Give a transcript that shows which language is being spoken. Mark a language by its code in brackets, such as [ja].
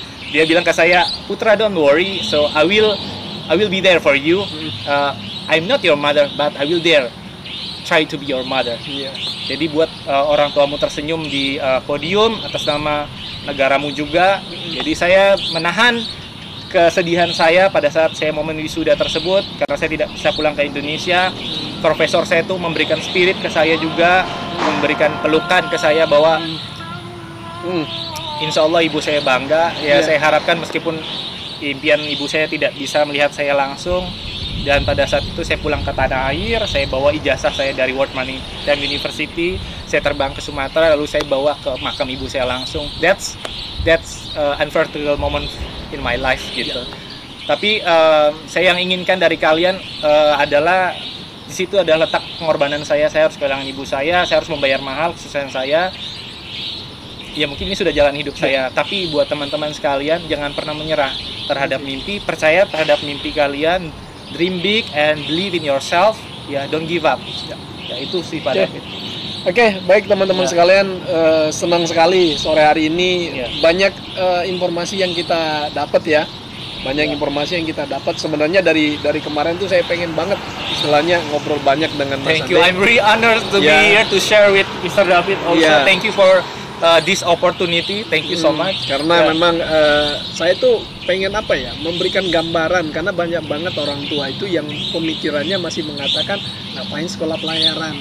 [en] Dia bilang ke saya, "Putra, don't worry, so I will be there for you. I'm not your mother, but I will there. Try to be your mother." [id] Jadi buat orang tuamu tersenyum di podium atas nama negaramu juga. Jadi saya menahan kesedihan saya pada saat saya momen wisuda tersebut karena saya tidak bisa pulang ke Indonesia. Profesor saya itu memberikan spirit ke saya juga, memberikan pelukan ke saya bahwa insya Allah ibu saya bangga. Ya, saya harapkan meskipun impian ibu saya tidak bisa melihat saya langsung, dan pada saat itu saya pulang ke tanah air, saya bawa ijazah saya dari World Maritime University, saya terbang ke Sumatera, lalu saya bawa ke makam ibu saya langsung. [en] That's unforgettable moment in my life gitu. [id] Tapi saya yang inginkan dari kalian adalah di situ adalah letak pengorbanan saya. Saya harus kehilangan ibu saya harus membayar mahal kesusahan saya. Ya mungkin ini sudah jalan hidup saya. Tapi buat teman-teman sekalian, jangan pernah menyerah terhadap mimpi. Percaya terhadap mimpi kalian. [en] Dream big and believe in yourself. [id] Ya, don't give up. Ya itu sih Pak David. Oke, baik teman-teman sekalian, senang sekali sore hari ini banyak informasi yang kita dapat ya. Banyak informasi yang kita dapat. Sebenarnya dari kemarin tuh saya pengen banget istilahnya ngobrol banyak dengan Mas [en] Thank you. I'm really honored to be here to share with Mr. David also. Thank you for this opportunity. Thank you so much. [id] Karena memang saya tuh pengen memberikan gambaran, karena banyak banget orang tua itu yang pemikirannya masih mengatakan ngapain sekolah pelayaran.